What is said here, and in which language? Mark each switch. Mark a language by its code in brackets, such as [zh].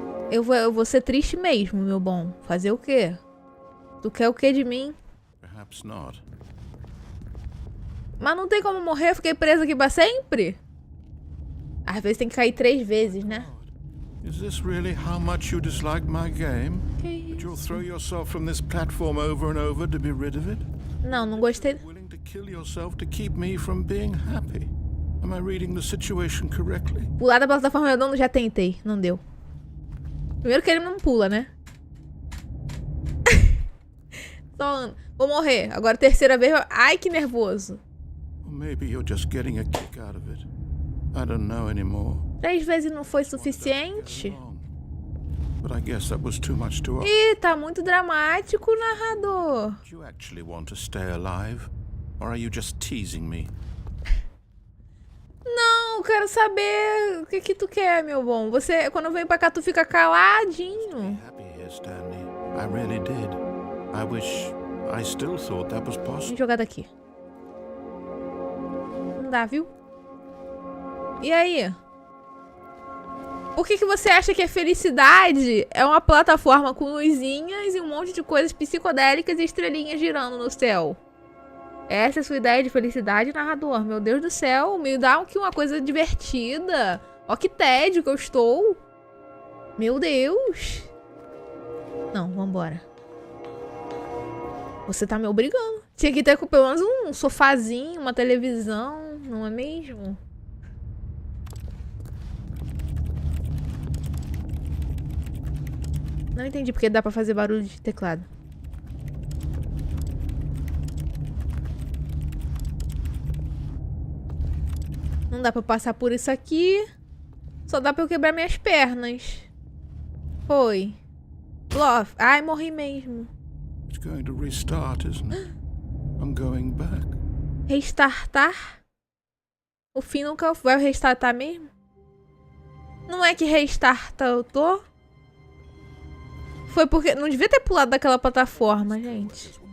[pt] Eu vou ser triste mesmo, meu bom. Fazer o quê? Tu quer o quê de mim? Mas não tem como morrer, eu fiquei presa aqui pra sempre? Às vezes tem que cair 3 vezes, né? [en] Is this really how much you dislike my game? That you'll throw yourself from this platform over and over to be rid of it? [pt] Não, não gostei. [en] Willing to kill yourself to keep me from being happy? Am I reading the situation correctly? [pt] Pular da plataforma redonda já tentei, não deu. Primeiro que ele não pula, né? Vou morrer. Agora terceira vez. Ai, que nervoso. [en] Or maybe you're just getting a kick out of it. I don't know anymore. [pt] 3 vezes não foi suficiente? [en] But I guess that was too much to ask. [pt] Ih, tá muito dramático, narrador. [en] Do you actually want to stay alive? Or are you just teasing me? [pt] Não, quero saber o que tu quer, meu bom. Você, quando vem pra cá, tu fica caladinho. [en] Happy here, Stanley. I really did. I wish I still thought that was possible. [pt] Vou jogar daqui. Não dá, viu? E aí? Por que você acha que a felicidade é uma plataforma com luzinhas e um monte de coisas psicodélicas e estrelinhas girando no céu? Essa é a sua ideia de felicidade, narrador? Meu Deus do céu, me dá aqui uma coisa divertida. Ó que tédio que eu estou. Meu Deus. Não, vambora. Você tá me obrigando. Tinha que ter pelo menos um sofazinho, uma televisão, não é mesmo? Não entendi porque dá pra fazer barulho de teclado. Não dá pra passar por isso aqui. Só dá pra eu quebrar minhas pernas. Foi. Love. Ai, morri mesmo. [en] It's going to restart, isn't it? I'm going back. [pt] Restartar? O fim nunca vai restartar mesmo? Não é que restarta eu tô? Foi porque... Não devia ter pulado daquela plataforma, gente.